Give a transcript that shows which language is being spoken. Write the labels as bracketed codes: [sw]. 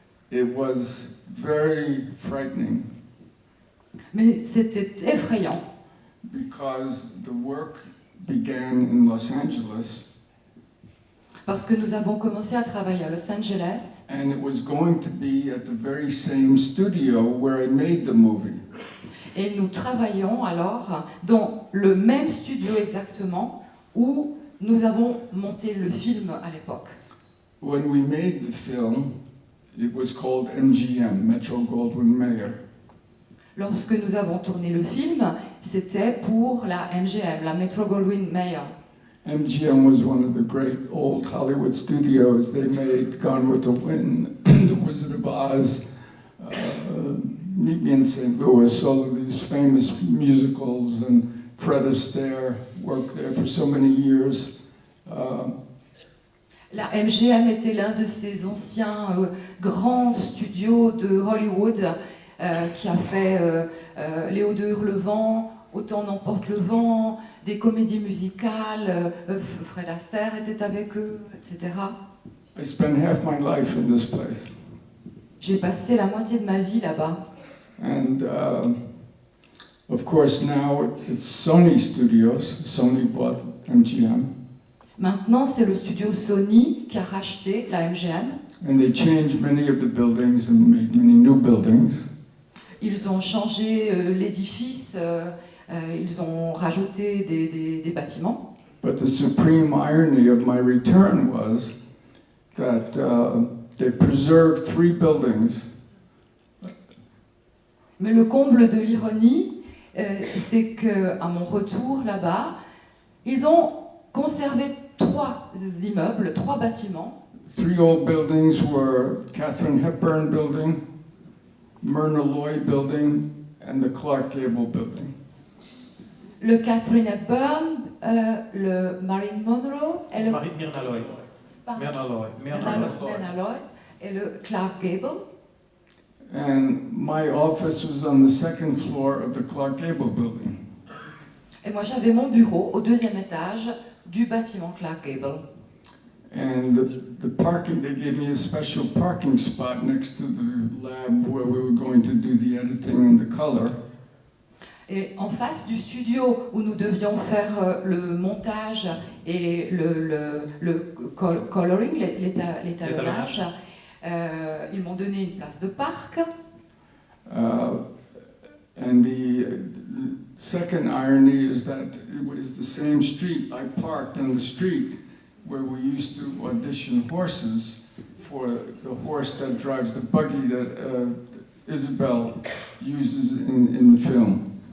[en] It was very frightening [fr] Mais c'était effrayant. [en] because the work began in Los Angeles [fr] Parce que nous avons commencé à travailler à Los Angeles. [en] and it was going to be at the very same studio where I made the movie. [fr] Et nous travaillons alors dans le même studio exactement où nous avons monté le film à l'époque. [en] When we made the film, it was called MGM, Metro-Goldwyn-Mayer. [fr] Lorsque nous avons tourné le film, c'était pour la MGM, la Metro-Goldwyn-Mayer. [en] MGM was one of the great old Hollywood studios. They made Gone with the Wind, The Wizard of Oz, Meet Me in St. Louis, all of these famous musicals, and Fred Astaire worked there for so many years. [fr] La MGM était l'un de ces anciens grands studios de Hollywood qui a fait Léo de Hurlevent, Autant n'emporte le vent, des comédies musicales, Fred Astaire était avec eux, etc. [en] I spent half my life in this place. [fr] J'ai passé la moitié de ma vie là-bas. [en] And of course now it's Sony Studios. Sony bought MGM. [fr] Maintenant, c'est le studio Sony qui a racheté la MGM. [en] And they changed many of the buildings and made many new buildings. [fr] Ils ont changé l'édifice, ils ont rajouté des bâtiments. [en] But the supreme irony of my return was that they preserved 3 buildings. [fr] Mais le comble de l'ironie, c'est qu'à mon retour là-bas, ils ont conservé 3 immeubles, 3 bâtiments. [en] 3 old buildings were Katharine Hepburn Building, Myrna Loy Building, and the Clark Gable Building. [fr] Le Katharine Hepburn, le Marilyn Monroe et le Myrna Loy. Pardon. Myrna Loy. Myrna Loy et le Clark Gable. [en] And my office was on the 2nd floor of the Clark Gable Building. [fr] Et moi, j'avais mon bureau au 2e étage du bâtiment Clark Gable. [en] And the parking, they gave me a special parking spot next to the lab where we were going to do the editing and the color. [fr] Et en face du studio où nous devions faire le montage et le coloring, l'étalonnage, ils m'ont donné une place de parc. [en] And the second irony is that it was the same street. I parked on the street where we used to audition horses for the horse that drives the buggy that Isabel uses in the film.